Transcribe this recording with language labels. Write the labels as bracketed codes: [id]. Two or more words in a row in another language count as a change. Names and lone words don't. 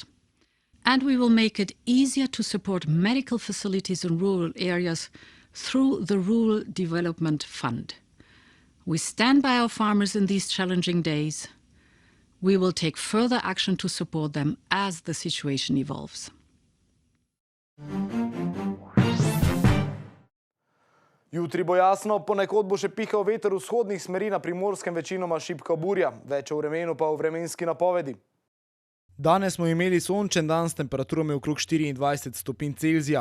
[en] And we will make it easier to support medical facilities in rural areas through the Rural Development Fund. We stand by our farmers in these challenging days. We will take further action to support them as the situation evolves. [sl] Jutri bo jasno, ponekod bo še pihal veter vzhodnih smeri, na Primorskem večinoma šibka burja. Več o vremenu pa v vremenski napovedi. Danes smo imeli sončen dan s temperaturami okrog 24 stopinj Celzija.